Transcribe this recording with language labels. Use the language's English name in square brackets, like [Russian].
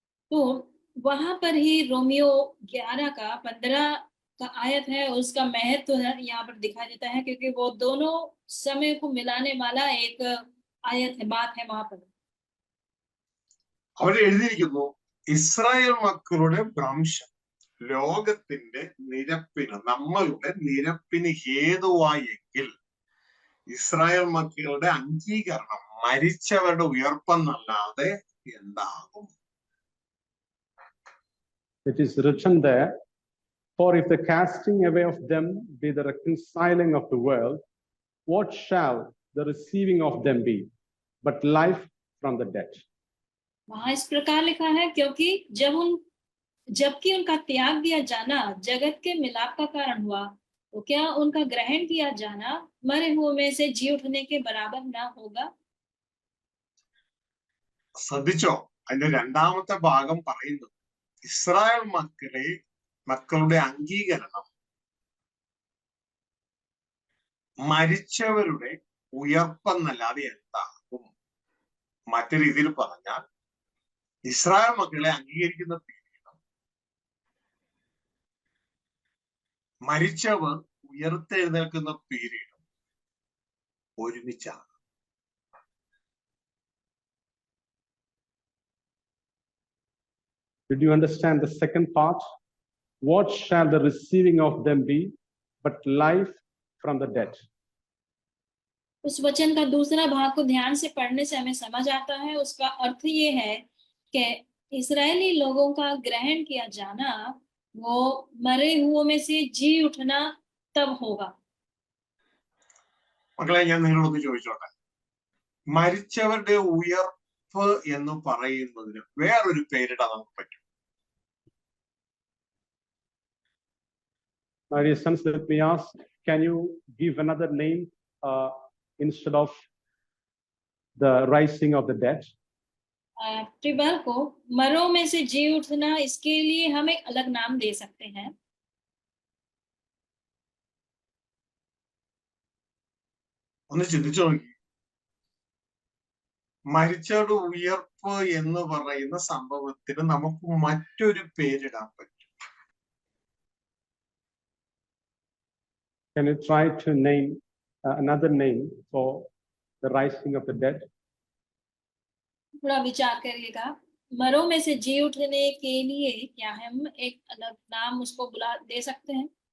[Hindi] तो वहां पर ही रोमियो 11 का 15 का आयत है, उसका महत्व यहाँ पर दिखाई देता है, क्योंकि वो दोनों समय को मिलाने वाला एक आयत है, बात है वहां पर. [Malayalam] അവിടെ എഴുതിയിരിക്കുന്നു, ഇസ്രായേൽ മക്കളുടെ ഭ്രംശം ലോകത്തിന്റെ നിരപ്പിന്, നമ്മളുടെ നിരപ്പിന് ഹേതുവായെങ്കിൽ ഇസ്രായേൽ മക്കളുടെ അംഗീകരണം മരിച്ചവരുടെ ഉയർപ്പെന്നല്ലാതെ എന്താകും? [English] It is written there, for if the casting away of them be the reconciling of the world, what shall the receiving of them be but life from the dead? [Hindi] वहां इस प्रकार लिखा है, क्योंकि जबकि उनका त्याग दिया जाना जगत के मिलाप का कारण हुआ, तो क्या उनका ग्रहण किया जाना मरे हुए में से जी उठने के बराबर ना होगा? [Malayalam] ശ്രദ്ധിച്ചോ, അതിന്റെ രണ്ടാമത്തെ ഭാഗം പറയുന്നത് ഇസ്രായേൽ മക്കളുടെ അംഗീകരണം മരിച്ചവരുടെ ഉയർപ്പെന്നല്ലാതെ എന്താകും? മറ്റു രീതിയിൽ പറഞ്ഞാൽ, ഇസ്രായേൽ മക്കളെ അംഗീകരിക്കുന്ന പീരീഡും മരിച്ചവർ ഉയർത്തെഴുന്നേൽക്കുന്ന പീരീഡും ഒരുമിച്ചാണ്. [English] Did you understand the second part? What shall the receiving of them be but life from the dead? [Hindi] उस वचन का दूसरा भाग को ध्यान से पढ़ने से हमें समझ आता है, उसका अर्थ ये है कि इस्राएली लोगों का ग्रहण किया जाना वो मरे हुओं में से जी उठना तब होगा. [Malayalam] മക്കളെ, ഞാൻ നിങ്ങളോട് ചോദിച്ചോട്ടെ, മരിച്ചവരുടെ ഉയർപ്പ് എന്ന് പറയുന്നതിന് വേറൊരു പേരിടാൻ നമുക്ക് പറ്റും? [English] My dear sons, let me ask, can you give another name instead of the rising of the dead? [Hindi] प्रिय को मरों में से जी उठना, इसके लिए हम एक अलग नाम दे सकते हैं. [Malayalam] ഒന്ന് ചിന്തിച്ചു നോക്കി, മരിച്ചവരുടെ ഉയർപ്പ് എന്ന് പറയുന്ന സംഭവത്തിന് നമുക്ക് മറ്റൊരു പേരിടാൻ പറ്റും. [English] Can you try to name another name for the rising of the dead? [Hindi] थोड़ा विचार करिएगा, मरों में से जी उठने के लिए क्या हम एक अलग नाम उसको दे सकते हैं?